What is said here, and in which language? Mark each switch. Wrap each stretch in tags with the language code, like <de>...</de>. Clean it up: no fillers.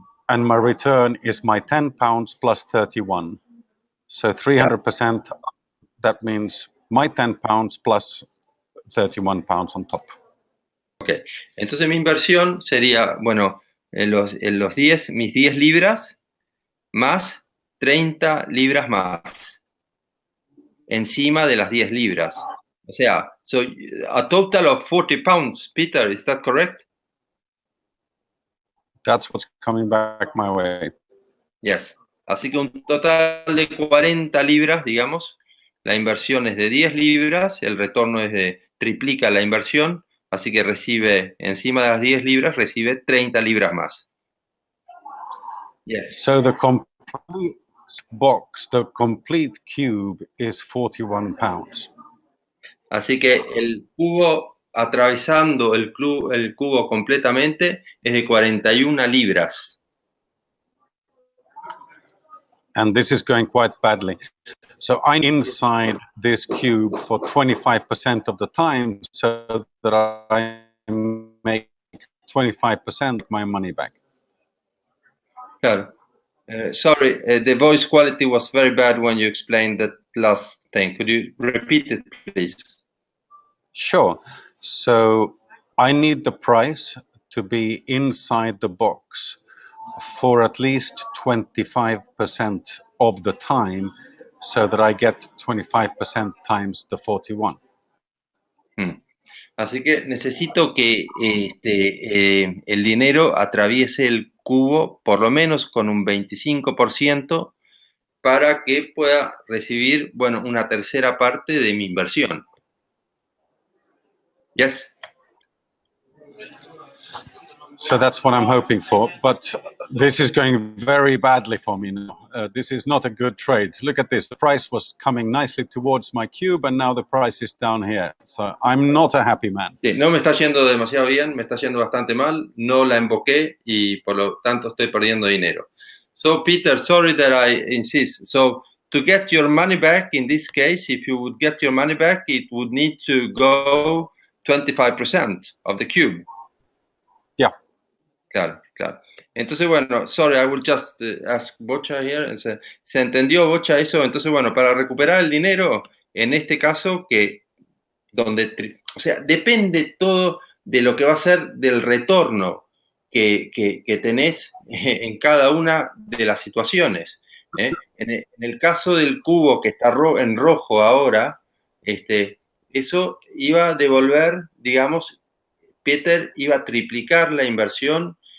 <en>and my return is my 10 pounds plus 31. So 300%, that means my 10 pounds plus 31 pounds on top.</en> <es>Ok, entonces mi inversión sería, bueno, mis 10 libras más 30 libras más, encima de las 10 libras. O sea,</es> <en>so a total of 40 pounds, Peter, is that correct? That's what's coming back my way. Yes.</en> <es>Así que un total de 40 libras, digamos. La inversión es de 10 libras, el retorno es triplica la inversión, así que recibe, encima de las 10 libras, recibe 30 libras más.</es> <en>Yes. So the complete box, the complete cube is 41 pounds.</en> <es>Así que el cubo atravesando el cubo completamente es de 41 libras.</es> <en>And this is going quite badly. So I'm inside this cube for 25% of the time so that I make 25% of my money back.</en> <es>Claro.</es> <en>Sorry, the voice quality was very bad when you explained that last thing. Could you repeat it, please? Sure. So I need the price to be inside the box for at least 25% of the time so that I get 25% times the 41.</en> <es>Así que necesito que el dinero atraviese el cubo por lo menos con un 25% para que pueda recibir, bueno, una tercera parte de mi inversión.</es> <en>Yes. So that's what I'm hoping for, but this is going very badly for me now. This is not a good trade. Look at this. The price was coming nicely towards my cube, and now the price is down here. So I'm not a happy man.</en> <es>Sí, no me está yendo demasiado bien, me está yendo bastante mal. No la invoqué y por lo tanto estoy perdiendo dinero.</es> <en>So, Peter, sorry that I insist. So, to get your money back, in this case, if you would get your money back, it would need to go 25% of the cube. Yeah.</en> <es>Claro. Entonces, bueno,</es> <en>sorry, I will just ask Bocha here.</en> <es>¿Se entendió, Bocha, eso? Entonces, bueno, para recuperar el dinero, en este caso, o sea, depende todo de lo que va a ser del retorno que tenés en cada una de las situaciones. En el caso del cubo que está en rojo ahora, eso iba a devolver, digamos, Peter iba a triplicar la inversión</es>